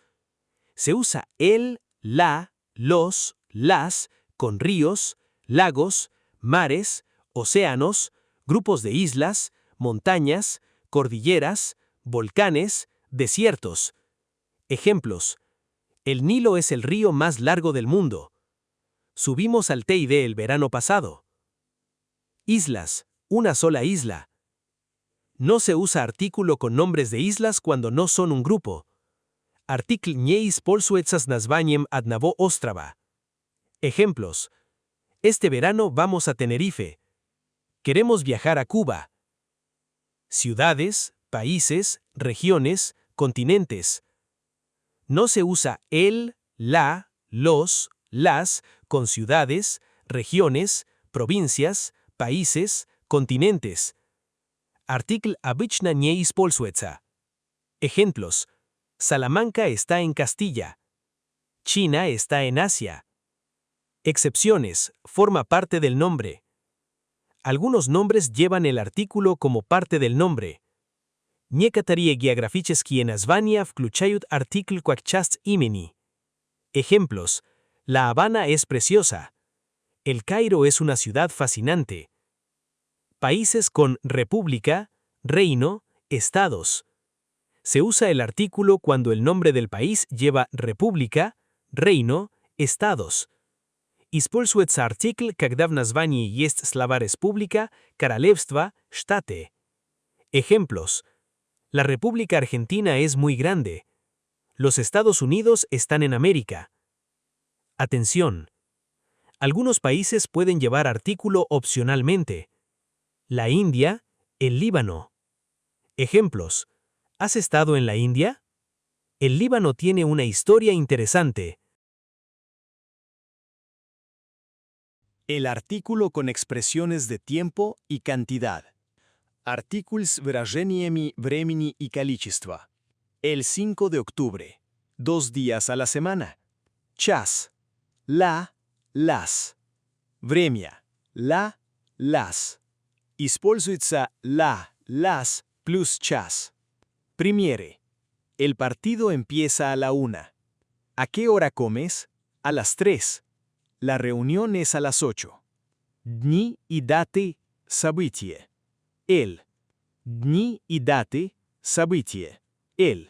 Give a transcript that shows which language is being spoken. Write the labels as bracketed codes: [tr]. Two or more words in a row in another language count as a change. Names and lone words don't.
[es] Se usa el, la, los, las con ríos, lagos, mares, océanos, grupos de islas, montañas, cordilleras, volcanes, desiertos. Ejemplos. El Nilo es el río más largo del mundo. Subimos al Teide el verano pasado. Islas, una sola isla. No se usa artículo con nombres de islas cuando no son un grupo. [ru] Артикль не используется с названием одного острова. [es] Ejemplos. Este verano vamos a Tenerife. Queremos viajar a Cuba. Ciudades, países, regiones, continentes. No se usa el, la, los, las con ciudades, regiones, provincias, países, continentes. [ru] Артикль обычно не используется. [es] Ejemplos. Salamanca está en Castilla. China está en Asia. Excepciones, forma parte del nombre. Algunos nombres llevan el artículo como parte del nombre. [ru] Некоторые географические названия включают артикль как часть имени. [es] Ejemplos. La Habana es preciosa. El Cairo es una ciudad fascinante. Países con república, reino, estados. Se usa el artículo cuando el nombre del país lleva república, reino, estados. [ru] Используется артикль, когда в названии есть слова республика, королевство, штаты. [es] Ejemplos. La República Argentina es muy grande. Los Estados Unidos están en América. Atención. Algunos países pueden llevar artículo opcionalmente. La India, el Líbano. Ejemplos. ¿Has estado en la India? El Líbano tiene una historia interesante. El artículo con expresiones de tiempo y cantidad. [ru] Артикль с выражениями времени и количества. [es] El 5 de octubre. 2 días a la semana. [ru] Час. [es] La, las. [ru] Время. [es] La, las. [ru] Используется [es] la, las [ru] plus час. Примеры. [es] El partido empieza a la 1. ¿A qué hora comes? A las 3. La reunión es a las 8. [ru] Дни и даты – событие. El. Дни и даты – событие. El.